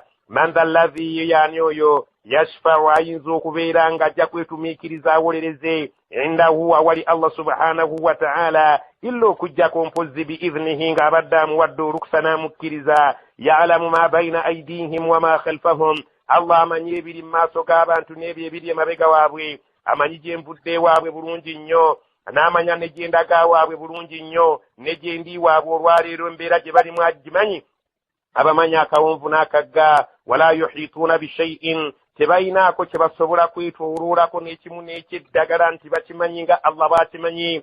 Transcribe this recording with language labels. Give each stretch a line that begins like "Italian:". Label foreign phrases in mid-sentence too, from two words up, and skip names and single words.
Arabic: من ذا الذي
Ganda: yani oyo yashfa'u ayinza okubeera ng'ajja kwetumiikiriza awolereze indahu awali
Arabic: Allah subhanahu wa ta'ala
Ganda: illa okujjako mpozi biidhnihi ng'abadde amuwadde olukusa n'amukkiriza.
Arabic: يعلم ما بين أيديهم وما خلفهم
Ganda: Allah amanyi ebiri mu maaso g'abantu n'ebyo ebiri emabega waabwe. amanyi gye nvudde waabwe bulungi nnyo n'amanya ne gye ndaga waabwe bulungi nnyo ne gye ndi waabwe olwaleero embeera gye balimu agimanyi. abamanyi akawonvu n'akagga.
Arabic: ولا يحيطون بشيء
Ganda: tebayinaako kye basobola kwetwolulako n'ekimu n'ekyeddagala nti bakimanyi nga Allah baakimanyi.